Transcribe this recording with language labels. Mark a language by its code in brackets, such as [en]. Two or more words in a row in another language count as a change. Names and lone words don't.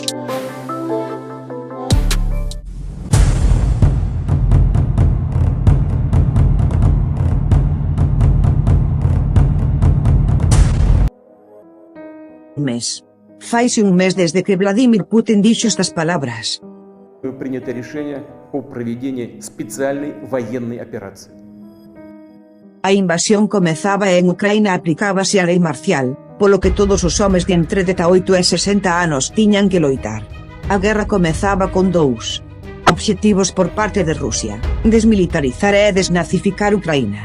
[gl] Faise un mes desde que Vladimir Putin dixo estas palabras. [ru] Принято решение о проведении специальной военной операции. [gl] A invasión comezaba e en Ucraína aplicábase a lei marcial, polo que todos os homes de entre 18 e 60 anos tiñan que loitar. A guerra comezaba con dous obxectivos por parte de Rusia: desmilitarizar e desnazificar Ucraína.